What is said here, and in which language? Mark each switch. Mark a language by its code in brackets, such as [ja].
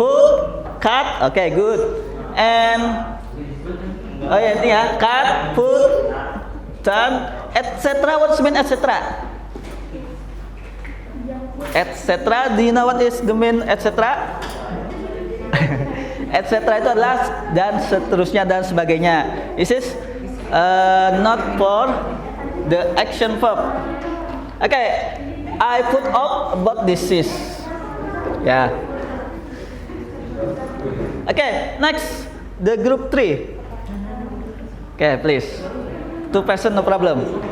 [en] Pull, cut, okay, good. And oh ya, [id] ini ya, [en] cut, pull, turn, etc. What's mean etc? Etc. Do you know what is the mean etc? [id] Etc. itu adalah dan seterusnya dan sebagainya. [en] This is not for the action verb. Okay, I put up about disease. Yeah. Okay, next the group 3. Okay, please. 2 person, no problem.